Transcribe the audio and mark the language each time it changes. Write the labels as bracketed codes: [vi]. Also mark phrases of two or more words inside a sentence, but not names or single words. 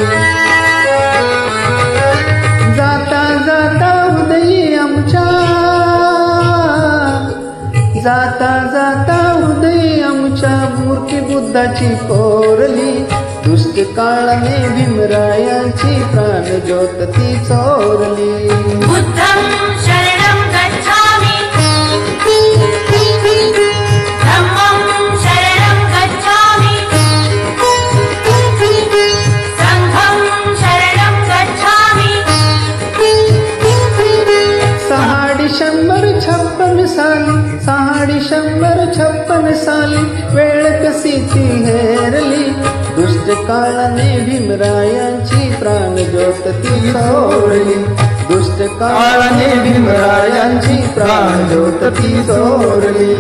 [mr] जाता जाता उदयी आमच्या, जाता जाता उदयी आमच्या मूर्ती बुद्धाची कोरली. दुष्ट काळाने भीमरायाची प्राण ज्योत ती चोरली. [pi] बुद्धं शरणं गच्छामि, धम्मं शरणं गच्छामि, संघं शरणं गच्छामि. [mr] 6 डिसेंबर 56 साली, 6 डिसेंबर 56 साली वेळ कशीची हेरली. दुष्ट काळाने भीमरायांची प्राण ज्योत ती चोरली. दुष्ट काळाने भीमरायांची प्राण ज्योत ती चोरली.